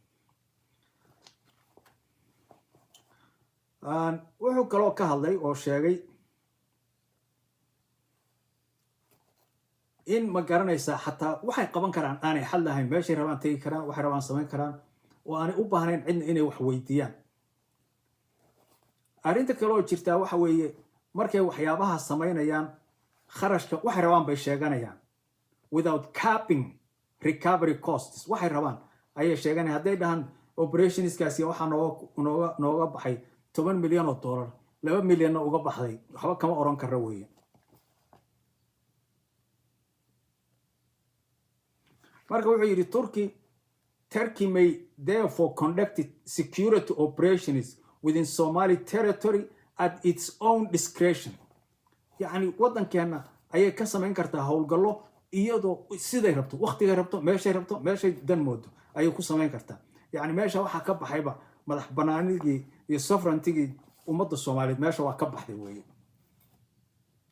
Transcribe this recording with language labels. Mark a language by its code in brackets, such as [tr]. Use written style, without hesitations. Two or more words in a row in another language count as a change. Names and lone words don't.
[so] wuxuu kaloo ka hadlay oo sheegay in ma garanaysaa xataa waxay qaban karaan aanay xal lahayn, meeshay rabaan tegi karaan, waxay rabaan samayn karaan oo aanay u baahnayn cidna inay wax weydiiyaan. arrinta kaloo jirtaa waxa weeye markay waxyaabaha samaynayaan kharashka waxay rabaan bay sheeganayaan [en] without capping recovery costs. [so] waxay rabaan ayay sheeganayaan. hadday dhahaan operationskaasi waxaa nooga baxay $10 milyan $2 milyanna uga baxday, waxba kama oran kara weeye. marka wuxuu yidhi [en] Turkey may therefore conduct security operations within Somali territory at its own discretion. [so] yacni waddankeena ayay ka samayn kartaa howlgallo iyadoo siday rabto, waqtigay rabto, meeshay dan moodo ayay ku samayn kartaa. yacni meesha waxaa ka baxayba madax bannaanidii iyo sovereigntigii ummadda Soomaaliyeed meesha waa ka baxday weeye.